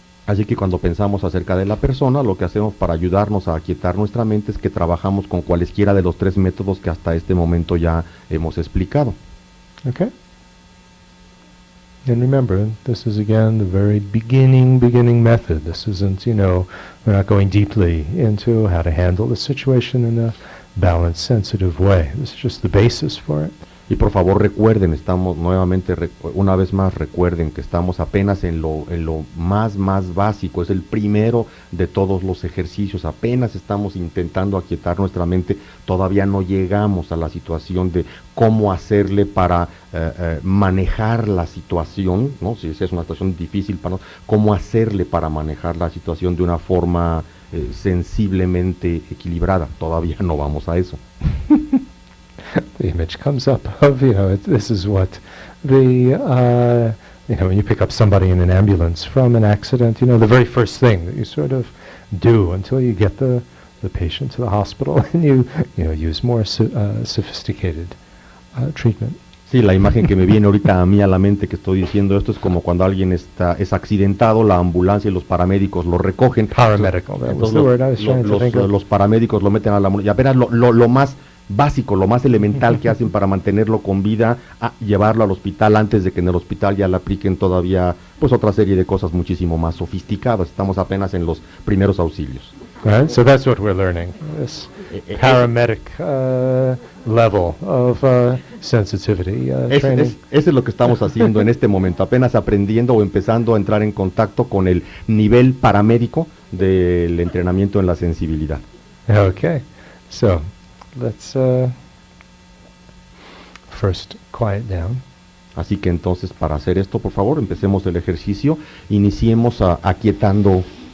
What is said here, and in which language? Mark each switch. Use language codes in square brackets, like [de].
[es] Así que cuando pensamos acerca de la persona, lo que hacemos para ayudarnos a aquietar nuestra mente es que trabajamos con cualesquiera de los tres métodos que hasta este momento ya hemos explicado. [en] Okay. And remember, this is again the very beginning method. This isn't, we're not going deeply into how to handle the situation in a balanced, sensitive way. This is just the basis for it. [es] Y por favor recuerden, estamos nuevamente, una vez más recuerden que estamos apenas en lo más básico, es el primero de todos los ejercicios, apenas estamos intentando aquietar nuestra mente, todavía no llegamos a la situación de cómo hacerle para manejar la situación, ¿no? Si es una situación difícil para nosotros, cómo hacerle para manejar la situación de una forma sensiblemente equilibrada, todavía no vamos a eso. [en] The image comes up of, this is what the when you pick up somebody in an ambulance from an accident, the very first thing that you sort of do until you get the patient to the hospital and you use more sophisticated treatment. [es] Sí, la imagen que me viene ahorita a mí a la mente que estoy diciendo esto es como cuando alguien es accidentado, la ambulancia y los paramédicos lo recogen. [en] Paramedical, that was the word I was trying to think of. [es] los paramédicos lo meten a la ambulancia. Y apenas lo más básico, lo más elemental que hacen para mantenerlo con vida, a llevarlo al hospital antes de que en el hospital ya le apliquen todavía pues otra serie de cosas muchísimo más sofisticadas. Estamos apenas en los primeros auxilios. [en] Right, so that's what we're learning, this paramedic level of sensitivity training. [es] Eso es lo que estamos haciendo en este momento, apenas aprendiendo o empezando a entrar en contacto con el nivel paramédico del entrenamiento en la sensibilidad. [en] Okay, so let's first quiet down. [es] Así que entonces para hacer esto, por favor, empecemos el ejercicio, iniciemos aquietándonos.